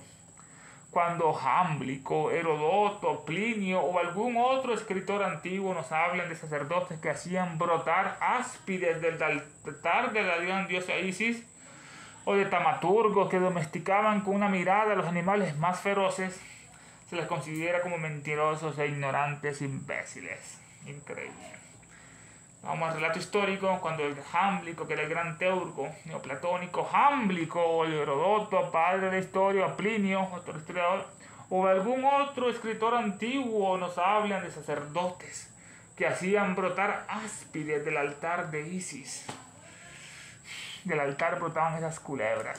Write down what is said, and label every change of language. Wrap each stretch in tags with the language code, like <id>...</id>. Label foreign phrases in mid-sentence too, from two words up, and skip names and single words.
<es>Cuando Jámblico, Herodoto, Plinio o algún otro escritor antiguo nos hablan de sacerdotes que hacían brotar áspides del altar de la gran diosa Isis, o de taumaturgos que domesticaban con una mirada a los animales más feroces, se les considera como mentirosos e ignorantes imbéciles. Increíble. Vamos al relato histórico, cuando el Jámblico, que era el gran teurgo neoplatónico, Jámblico o el Herodoto, padre de la historia, Plinio, otro historiador, o algún otro escritor antiguo nos hablan de sacerdotes que hacían brotar áspides del altar de Isis. Del altar brotaban esas culebras.</es>